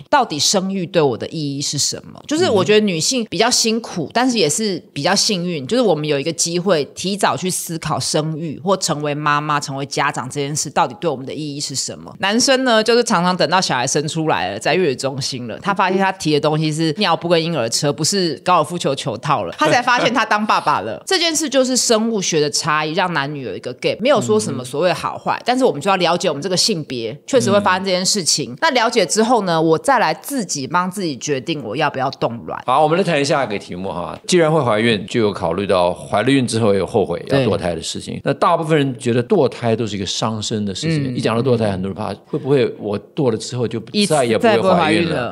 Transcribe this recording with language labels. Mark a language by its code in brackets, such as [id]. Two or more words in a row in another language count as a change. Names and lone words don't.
[zh] 到底生育對我的意義是什麼？就是我覺得女性比較辛苦，但是也是比較幸運，就是我们有一個機會提早去思考生育或成為媽媽、成為家長這件事到底對我們的意義是什麼。男生呢，就是常常等到小孩生出來了，在月子中心了，他發現他提的東西是尿布跟嬰兒車，不是高爾夫球球套了，他才發現他當爸爸了。這件事就是生物學的差異，讓男女有一個 gap，沒有說什麼所謂好壞，但是我們就要了解我們這個性別確實會發生這件事情。那了解之後呢，我再來自己幫自己決定我要不要凍卵。好，我們來談一下一個題目哈。既然會懷孕，就有考慮到懷了孕之後也有後悔要墮胎的事情。那大部分人覺得墮胎都是一個傷身的事情，一講到墮胎，很多人怕会不會我墮了之後就再也不會懷孕了。